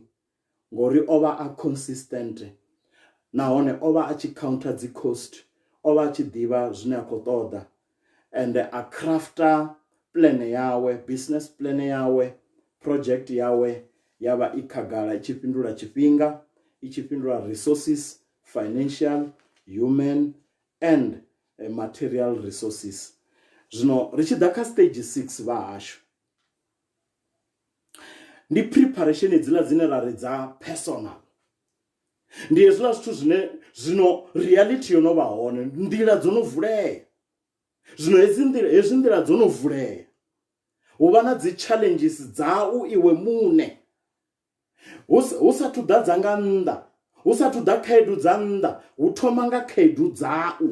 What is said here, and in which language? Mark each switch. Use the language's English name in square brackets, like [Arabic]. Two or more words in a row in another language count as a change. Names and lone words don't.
[Venda] ngori ova a consistent nahone ova a tshi counter dzi cost ova a tshi ḓivha zwine a khou ṱoḓa and a crafter plan yawe, [English] business plan [Venda] yawe, project yawe yavha i khagala i tshi fhindula tshifhinga, i tshi fhindula resources, [English] financial, human and material resources. [Venda] Zwino ri tshi ḓa kha stage 6 vha hashu ndi preparation dzila dzine ra ri dza personal, ndi hezwiḽa zwithu zwine zwino reality yo no vha hone, nḓila dzo no vulea. Zwino hezwi nḓila dzo no vulea hu vha na dzi challenges dzau iwe muṋe hu sathu ḓa dza nga nnḓa, hu sathu ḓa khaedu dza nnḓa, hu thoma nga khaedu dzau.